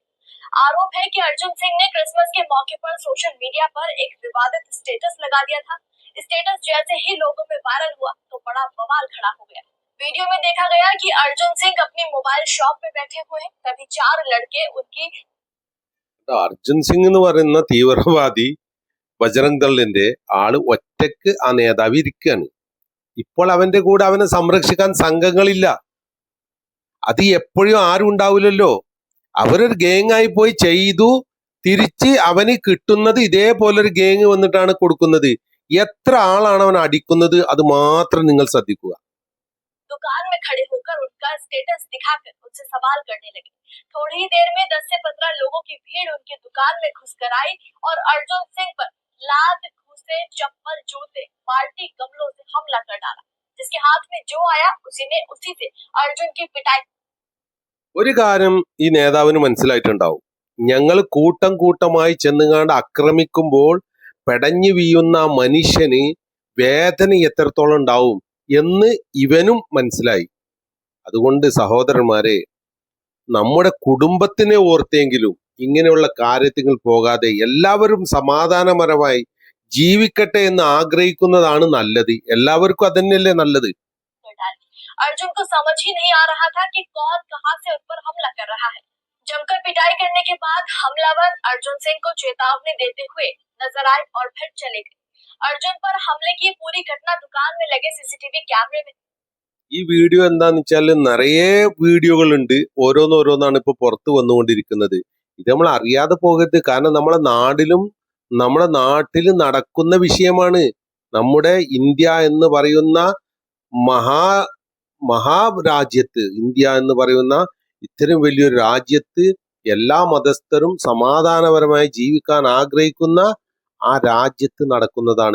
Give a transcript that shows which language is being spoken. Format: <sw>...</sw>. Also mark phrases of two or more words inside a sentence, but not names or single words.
<hi>आरोप है कि अर्जुन सिंह ने क्रिसमस के मौके पर सोशल मीडिया पर एक विवादित स्टेटस लगा दिया था। स्टेटस जैसे ही लोगों में वायरल हुआ तो बड़ा बवाल खड़ा हो गया। वीडियो में देखा गया कि अर्जुन सिंह अपनी मोबाइल शॉप में बैठे हुए हैं, तभी 4 लड़के उनकी</hi> <ml>അർജുൻ സിംഗ് എന്ന് പറയുന്ന തീവ്രവാദി ബജറംഗ് ദളിന്റെ ആള് ഒറ്റക്ക് ആ നേതാവ് ഇരിക്കുകയാണ്. ഇപ്പോൾ അവന്റെ കൂടെ അവനെ സംരക്ഷിക്കാൻ സംഘങ്ങളില്ല. അത് എപ്പോഴും ആരും ഉണ്ടാവില്ലല്ലോ. അവരൊരു ഗേങ് ആയി പോയി ചെയ്തു, തിരിച്ച് അവന് കിട്ടുന്നത് ഇതേപോലൊരു ഗേങ് വന്നിട്ടാണ് കൊടുക്കുന്നത്. എത്ര ആളാണ് അവൻ അടിക്കുന്നത്, അത് മാത്രം നിങ്ങൾ ശ്രദ്ധിക്കുക.</ml> <hi>दुकान में खड़े होकर उनका स्टेटस दिखाकर उनसे सवाल करने लगे। थोड़ी ही देर में 10 से 15 लोगों की भीड़ उनकी दुकान में घुसकर आई और अर्जुन सिंह पर लात, घूंसे, चप्पल, जूते, बाल्टी, गमलों से हमला कर डाला। जिसके हाथ में जो आया उसी से अर्जुन की पिटाई।</hi> <ml>ഒരു കാര്യം ഈ നേതാവിന് മനസ്സിലായിട്ടുണ്ടാവും. ഞങ്ങൾ കൂട്ടമായി ചെന്നുകാണ്ട് ആക്രമിക്കുമ്പോൾ പെടഞ്ഞു വീഴുന്ന മനുഷ്യന് വേദന എത്രത്തോളം ഉണ്ടാവും എന്ന് ഇവനും മനസ്സിലായി. അതുകൊണ്ട് സഹോദരന്മാരെ, നമ്മുടെ കുടുംബത്തിനെ ഓർത്തെങ്കിലും ഇങ്ങനെയുള്ള കാര്യത്തിൽ പോകാതെ എല്ലാവരും സമാധാനപരമായി ജീവിക്കട്ടെ എന്ന് ആഗ്രഹിക്കുന്നതാണ് നല്ലത്. എല്ലാവർക്കും അതന്നെയല്ലേ നല്ലത്.</ml> <hi>अर्जुन को समझ ही नहीं आ रहा था कि कौन कहां से उन पर हमला कर रहा है। जमकर पिटाई करने के बाद हमलावर अर्जुन सिंह को चेतावनी देते हुए नजर आए और फिर चले गए। अर्जुन पर हमले की पूरी घटना दुकान में लगे सीसीटीवी कैमरे में।</hi> <ml>ഈ വീഡിയോ എന്താന്ന് വെച്ചാൽ നിറയെ വീഡിയോകളുണ്ട്, ഓരോന്നാണ് ഇപ്പൊ പുറത്തു വന്നുകൊണ്ടിരിക്കുന്നത്. ഇത് നമ്മൾ അറിയാതെ പോകരുത്. കാരണം നമ്മുടെ നാട്ടിൽ നടക്കുന്ന വിഷയമാണ്. നമ്മുടെ ഇന്ത്യ എന്ന് പറയുന്ന മഹാരാജ്യത്ത്, ഇന്ത്യ എന്ന് പറയുന്ന ഇത്രയും വലിയൊരു രാജ്യത്ത് എല്ലാ മതസ്ഥരും സമാധാനപരമായി ജീവിക്കാൻ ആഗ്രഹിക്കുന്ന ആ രാജ്യത്ത് നടക്കുന്നതാണ്.</ml>